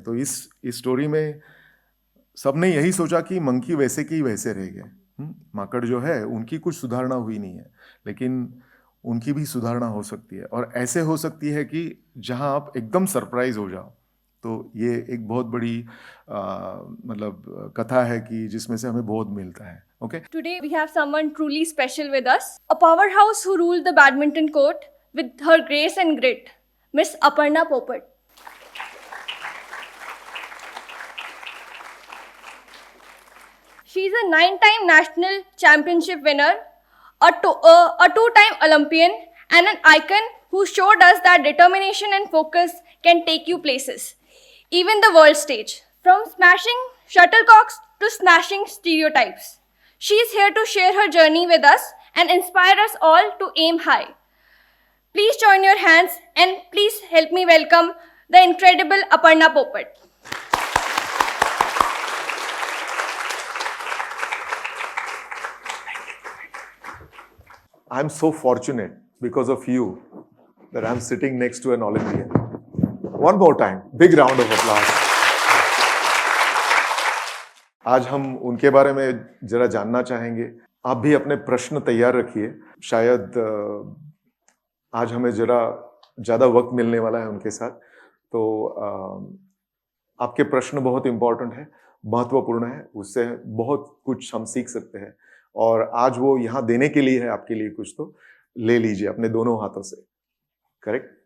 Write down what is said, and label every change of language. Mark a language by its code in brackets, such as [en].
[hi] तो इस स्टोरी में सबने यही सोचा कि मंकी वैसे की वैसे रह गए, माकड़ जो है उनकी कुछ सुधारणा हुई नहीं है, लेकिन उनकी भी सुधारणा हो सकती है, और ऐसे हो सकती है कि जहां आप एकदम सरप्राइज हो जाओ। तो ये एक बहुत बड़ी मतलब कथा है कि जिसमें से हमें बोध मिलता है। [en] Okay, Today we have someone truly special with us, a powerhouse who ruled the badminton court with her grace and grit, Miss Aparna Popat. She is a 9-time national championship winner, a 2-time Olympian, and an icon who showed us that determination and focus can take you places, even the world stage. From smashing shuttlecocks to smashing stereotypes, she is here to share her journey with us and inspire us all to aim high. Please join your hands and please help me welcome the incredible Aparna Popat. I'm so fortunate because of you that I'm sitting next to an Olympian. One more time, big round of applause. [hi] आज हम उनके बारे में जरा जानना चाहेंगे। आप भी अपने प्रश्न तैयार रखिए, शायद आज हमें जरा ज़्यादा वक्त मिलने वाला है उनके साथ, तो आपके प्रश्न बहुत इंपॉर्टेंट है, महत्वपूर्ण है, उससे बहुत कुछ हम सीख सकते हैं, और आज वो यहाँ देने के लिए है आपके लिए कुछ, तो ले लीजिए अपने दोनों हाथों से। करेक्ट?